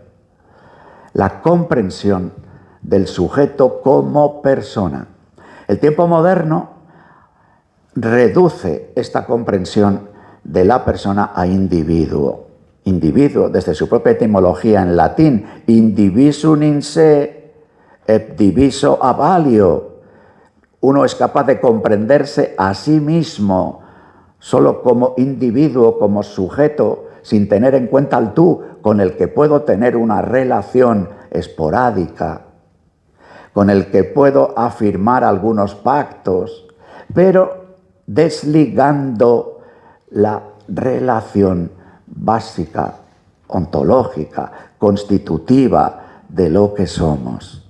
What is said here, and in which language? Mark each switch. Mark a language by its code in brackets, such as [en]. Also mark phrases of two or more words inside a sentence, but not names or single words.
[es] La comprensión del sujeto como persona. El tiempo moderno reduce esta comprensión de la persona a individuo. Individuo, desde su propia etimología en latín, [la] indivisum in se, et diviso ab alio. [es] Uno es capaz de comprenderse a sí mismo solo como individuo, como sujeto, sin tener en cuenta al tú, con el que puedo tener una relación esporádica, con el que puedo afirmar algunos pactos, pero desligando la relación básica, ontológica, constitutiva de lo que somos.